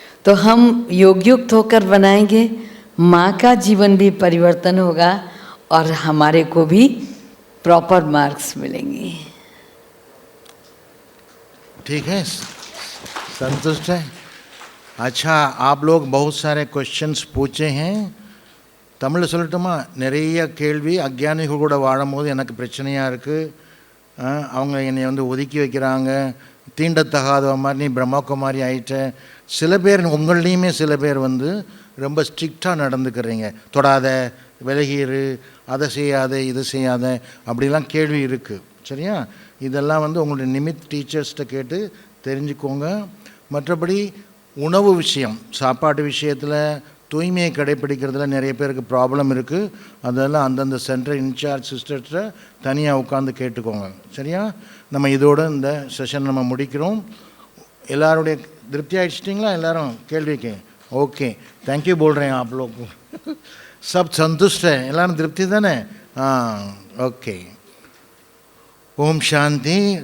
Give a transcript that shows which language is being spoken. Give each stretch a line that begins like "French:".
Hindi: तो हम योगयुक्त होकर बनाएंगे, माँ का जीवन भी परिवर्तन होगा और हमारे को भी प्रॉपर मार्क्स मिलेंगे। ठीक है, संतुष्ट है? अच्छा, आप लोग बहुत सारे क्वेश्चंस पूछे हैं.
Tamil: தமிழில் சொல்லட்டுமா? நிறைய கேள்வி அக்ஞானிகள் கூட வாழும்போது எனக்கு பிரச்சனையாக இருக்குது. அவங்க என்னை வந்து ஒதுக்கி வைக்கிறாங்க, தீண்டத்தகாத மாதிரி நீ பிரம்மகுமாரி ஆகிட்ட. சில பேர் உங்கள்லேயுமே சில பேர் வந்து ரொம்ப ஸ்ட்ரிக்டாக நடந்துக்கிறீங்க, தொடாத, விலகிரு, அதை செய்யாத, இது செய்யாத, அப்படிலாம் கேள்வி இருக்குது. சரியா? இதெல்லாம் வந்து உங்களுடைய நிமித் டீச்சர்ஸ்கிட்ட கேட்டு தெரிஞ்சுக்கோங்க. மற்றபடி உணவு விஷயம், சாப்பாட்டு விஷயத்தில் தூய்மையை கடைப்பிடிக்கிறதுல நிறைய பேருக்கு ப்ராப்ளம் இருக்குது. அதெல்லாம் அந்தந்த சென்டர் இன்சார்ஜ் சிஸ்டர்கிட்ட தனியாக உட்காந்து கேட்டுக்கோங்க. சரியா? நம்ம இதோட இந்த செஷன் நம்ம முடிக்கிறோம். எல்லாருடைய திருப்தி ஆகிடுச்சிட்டிங்களா? எல்லோரும் கேள்விக்கு
Hindi: ओके, थैंक यू बोल रहे हैं आप लोग. सब संतुष्ट है,
Tamil: एल्लाम तृप्ति दाने.
Hindi: हाँ, ओके. ओम शांति.